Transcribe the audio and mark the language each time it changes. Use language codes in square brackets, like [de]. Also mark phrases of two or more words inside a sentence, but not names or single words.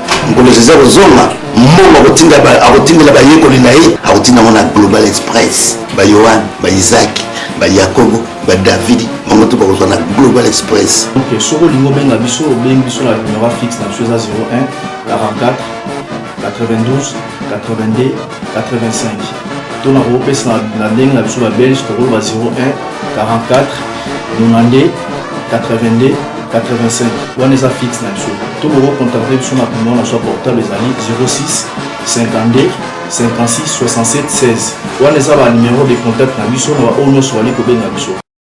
[ln] Ngolo eza kozonga, mbongo akotinda ba-, akotingela bayekoli na ye, akotinda ngo na Global Express. Ba Yohan, ba Isaac, ba Yakobo, ba David, bango to bakozwa na Global Express. Ok, soko lingo benga biso, bengi biso na [fr] numéro fixe [ln] na biso eza zéro un quarante-quatre quatre-vingt-douze quatre-vingt-dix-cinq. To na ko pesa na, na ndenge na biso ba Belge, to ko ba zéro un quarante-quatre nonante quatre-vingt-deux quatre-vingt-cinq. Wana eza fixe na biso. To ko contacter biso na numéro na biso portable ezali zéro six cinquante-deux cinquante-six soixante-sept seize. Wana eza ba [fr] numéro de contact [ln] na biso na ba oyo nyonso bali ko benga biso.